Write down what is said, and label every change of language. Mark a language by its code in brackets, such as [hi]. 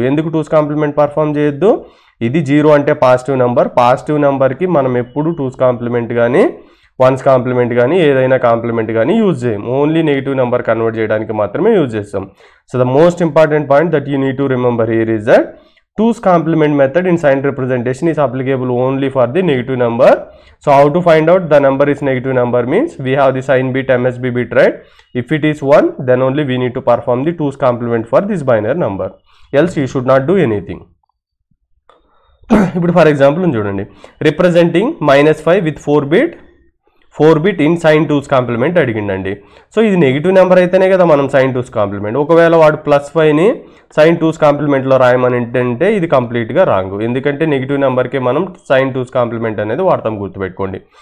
[te] ఎందుకు twos complement perform చేయొద్దు, ఇది 0 అంటే పాజిటివ్ నెంబర్కి మనం ఎప్పుడు టూస్ కాంప్లిమెంట్ కానీ వన్స్ కాంప్లిమెంట్ కానీ ఏదైనా కాంప్లిమెంట్ కానీ యూజ్ చేయం, ఓన్లీ నెగిటివ్ నెంబర్ కన్వర్ట్ చేయడానికి మాత్రమే యూజ్ చేస్తాం. [en] So the most important point that you need to remember here is that two's complement method in sign representation is applicable only for the negative number. So how to find out the number is negative number means we have the sign bit MSB bit, right? If it is 1 then only we need to perform the two's complement for this binary number, else you should not do anything. ఇప్పుడు for example చూడండి, representing -5 with 4 bit in sign two's complement అడిగిండండి. [te] So ఇది negative number అయితేనే కదా మనం sign twos complement. ఒకవేళ వాడు +5ని sign twos కాంప్లిమెంట్లో రాయమని అంటే ఇది కంప్లీట్గా రాంగ్, ఎందుకంటే నెగిటివ్ నెంబర్కి మనం సైన్ టూస్ కాంప్లిమెంట్ అనేది వాడతాం, గుర్తుపెట్టుకోండి.